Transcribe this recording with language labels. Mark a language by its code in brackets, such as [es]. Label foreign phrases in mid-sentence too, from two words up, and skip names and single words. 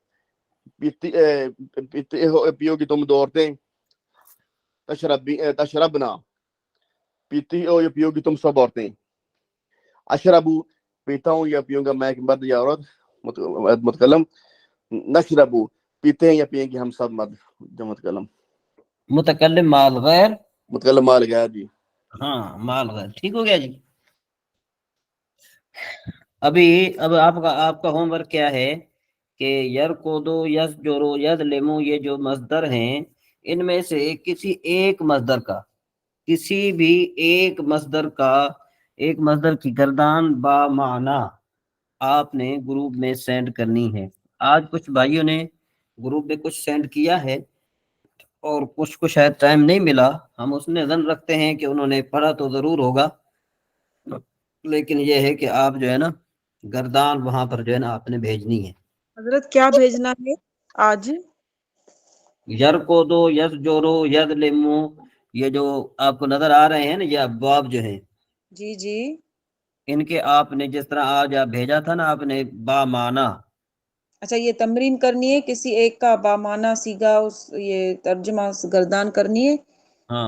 [ur] پیتے ہو پیو گی تم دو عورتیں، تشربنا پیتی ہو یا پیو گی تم سب عورتیں، اشربو پیتا ہوں یا پیوں گا میں ایک مرد یا عورت متکلم، نشربو پیتے ہیں یا پیئیں گے ہم سب مرد جو متکلم، متکلم مع الغیر، متکلم مال گیا جی۔ ہاں مع الغیر، ٹھیک ہو گیا جی۔ اب آپ کا ہوم ورک کیا ہے کہ [ar] یرکودو یسجرو یظلمو [ur] یہ جو مصدر ہیں ان میں سے کسی ایک مصدر کی گردان با معنی آپ نے گروپ میں سینڈ کرنی ہے۔ آج کچھ بھائیوں نے گروپ میں کچھ سینڈ کیا ہے اور کچھ کو شاید ٹائم نہیں ملا، ہم اس میں ظن رکھتے ہیں کہ انہوں نے پڑھا تو ضرور ہوگا، لیکن یہ ہے کہ آپ جو ہے نا گردان وہاں پر جو ہے نا آپ نے بھیجنی ہے۔ حضرت کیا بھیجنا ہے آج؟ [ar] یرکودو یسجرو یظلمو [ur] یہ جو آپ کو نظر آ رہے ہیں نا یہ ابواب جو ہیں جی جی ان کے آپ نے جس طرح آج آپ بھیجا تھا نا آپ نے با معنی، اچھا یہ تمرین کرنی ہے کسی ایک کا بامعنی سیگا یہ ترجمہ گردان کرنی ہے، ہاں